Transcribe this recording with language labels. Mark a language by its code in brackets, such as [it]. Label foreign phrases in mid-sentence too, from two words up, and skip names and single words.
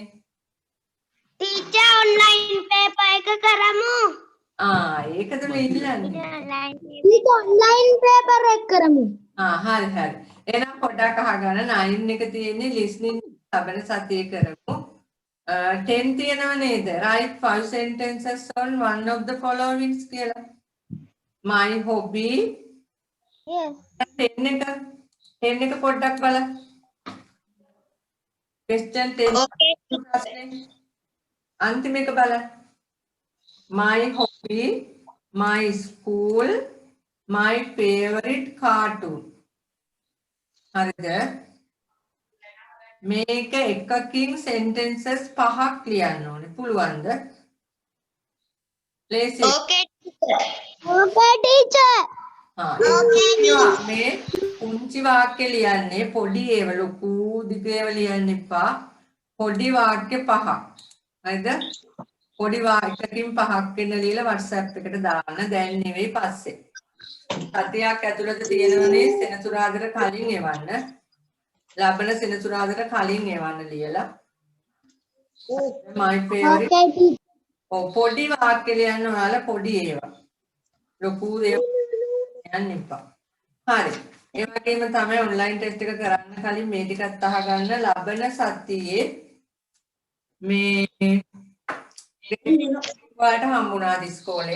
[en] Teacher online paper [si] එක කරමු. ඒකද මේ ඉල්ලන්නේ. [en] Teacher online paper [si] එක කරමු. හරි හරි. එහෙනම් පොඩ්ඩක් අහගන්න 9 එක තියෙන්නේ listening ලබන සතියේ කරමු. 10 තියෙනව නේද? [en] Write 5 sentences on one of the following කියලා. My hobby. Yes. [si] 10 එක පොඩ්ඩක් බලන්න. question 10 ප්‍රශ්නේ. අන්තිම එක බලන්න. [en] My hobby, my school, my favorite cartoon. [si] හරිද? මේක එකකින් sentences 5ක් ලියන්න ඕනේ. පුළුවන්ද? [en] Lazy. Okay, teacher. Okay, teacher. [si] මේ පුංචි වාක්‍ය ලියන්නේ පොඩි ඒවා ලොකු දිග ඒවා ලියන්න එපා. පොඩි වාක්‍ය 5ක්. හරිද? පොඩි වාක්‍යකින් 5ක් වෙන ලියලා WhatsApp එකට දාන්න. දැන් නෙවෙයි පස්සේ. සතියක් ඇතුළත තියෙනවනේ සෙනසුරාදාට කලින් එවන්න. ලබන සෙනසුරාදාට කලින් එවන්න ලියලා. [en] My favorite. Okay, teacher. [si] පොඩි වාක්‍ය ලියන්න ඔයාලා පොඩි ඒවා. ලොකු ඒවා යන්න එපා. හරි. ඒ වගේම තමයි [en] online test [si] එක කරන්න කලින් මේ ටිකත් අහගන්න ලබන සතියේ මේ ඔයාලට හම්බුණාද ඉස්කෝලේ?